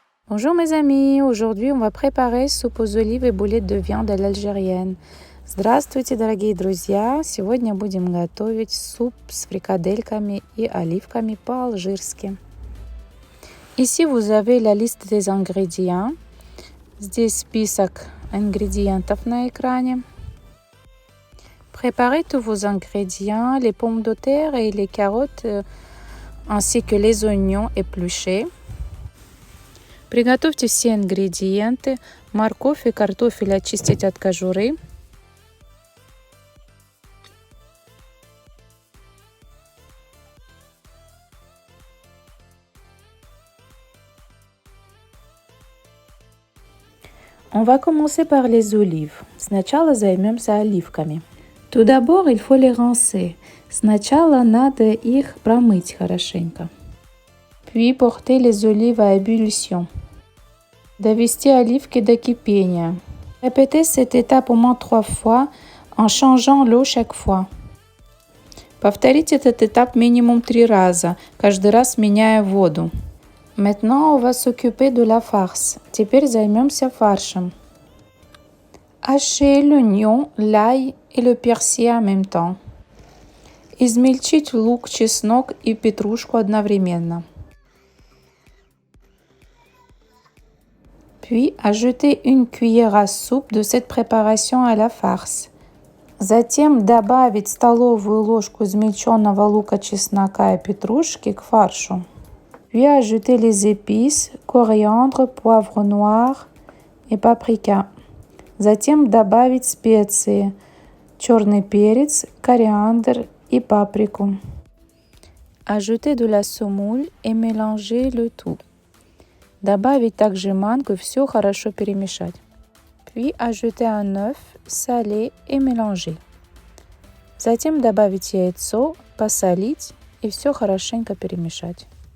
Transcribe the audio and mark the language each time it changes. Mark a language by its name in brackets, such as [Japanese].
[French] Bonjour mes amis, aujourd'hui on va préparer soupe aux olives и boulettes de viande à l'algérienne. [Russian] Здравствуйте, дорогие друзья! Сегодня будем готовить суп с фрикадельками и оливками по-алжирски. [French] Ici vous avez la liste des ingrédients. [Russian] Здесь список ингредиентов на экране. [French] Préparez tous vos ingrédients, les pommes de terre et les carottes, ainsi que les oignons épluchés. [Russian] Приготовьте все ингредиенты. Морковь и картофель очистить от кожуры. [French] On va commencer par les olives. [Russian] Сначала займемся оливками. [French] Tout d'abord, il faut les rincer. [Russian] Сначала надо их промыть хорошенько. [French] Puis porter les olives à ébullition. [Russian] Довести оливки до кипения. [French] Répétez cette étape au moins 3 fois en changeant l'eau chaque fois. [Russian] Повторите этот этап минимум 3 раза, каждый раз меняя воду. [French] Maintenant, on va s'occuper de la farce. [Russian] Теперь займемся фаршем. [French] Hachez l'oignon, l'ail et le persil en même temps. [Russian] Измельчить лук, чеснок и петрушку одновременно. [French] Puis, ajouter une cuillère à soupe de cette préparation à la farce. [Russian] Затем добавить столовую ложку измельченного лука, чеснока и петрушки к фаршу. [French] Puis, ajouter les épices, coriandre, poivre noir et paprika. [Russian] Затем добавить специи, черный перец, кориандр и паприку. [French] Ajouter de la semoule et mélanger le tout. [Russian] Добавить также манку и все хорошо перемешать. [French] Puis ajouter un œuf, saler et mélanger. [Russian] Затем добавить яйцо, посолить и все хорошенько перемешать.